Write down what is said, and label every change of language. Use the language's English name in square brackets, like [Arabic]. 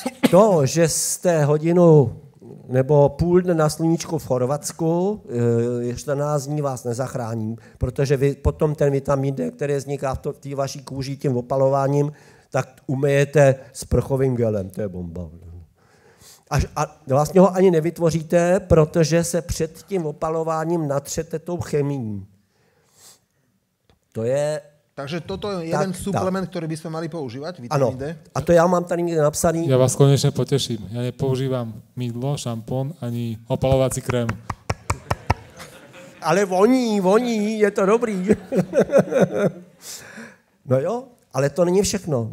[Czech] To, že jste hodinu nebo půl dne na sluníčku v Chorvatsku, 14 dní vás nezachrání, protože vy potom ten vitamin D, který vzniká v té vaší kůži tím opalováním, tak umyjete sprchovým gelem, to je bomba. A vlastně ho ani nevytvoříte, protože se před tím opalováním natřete tou chemií. To je... [Slovak] Takže toto je jeden suplement, ktorý by sme mali používať, vitamin D? [Czech] A to ja mám tady někde napsaný. [Slovak] Ja vás konečne poteším. Ja nepoužívam mydlo, šampón, ani opalovací krém. [Czech] Ale voní, je to dobrý. No jo, ale to není všechno.